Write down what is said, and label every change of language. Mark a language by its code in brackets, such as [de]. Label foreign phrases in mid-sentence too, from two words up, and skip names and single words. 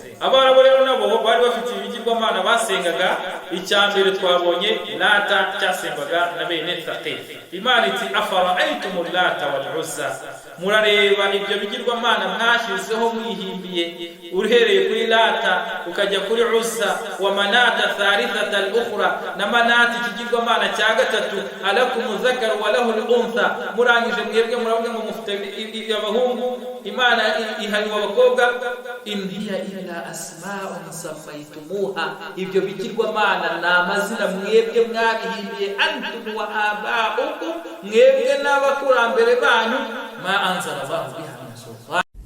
[rw] Abarabo rero nabo bari bafite ibigirwamana basengaga. Icyambere twabonye Lata cyasengwaga na bene Thaqif. Imana iti [ar] أفرأيتم اللات والعزى, [rw] murareba ibyo bigirwamana mwashizeho mwihimbiye, uhereye kuri Lata ukajya kuri Uzza [ar] ومناة الثالثة الأخرى, [rw] na Manata ikigirwamana cya gatatu, [ar] ألكم الذكر وله الأنثى, [rw] murangije mwebwe muravuga ngo mufite abahungu, Imana ihariwe abakobwa. [ar] إن هي إلا أسماء سميتموها, [rw] ibyo bigirwamana na amazina mwebwe mwabihimbiye, [ar] أنتم وآباؤكم, [rw] mwebwe n'abakurambere banyu, [ar] ما أنزل الله بها من سلطان.